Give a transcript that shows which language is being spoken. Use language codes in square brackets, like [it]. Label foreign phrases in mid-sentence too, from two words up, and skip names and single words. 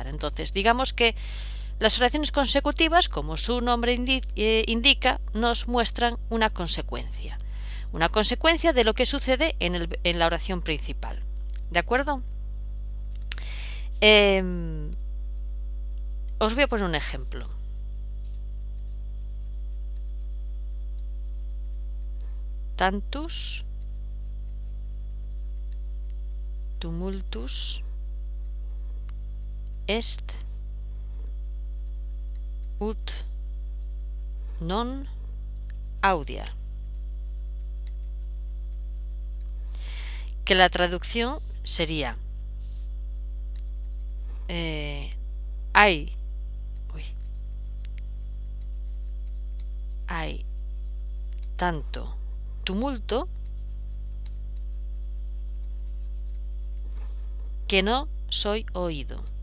[es] Entonces, digamos que las oraciones consecutivas, como su nombre indica, nos muestran una consecuencia de lo que sucede en la oración principal. ¿De acuerdo? Os voy a poner un ejemplo. [la] Tantus tumultus est ut non audiar. [es] Que la traducción sería hay tanto tumulto que no soy oído.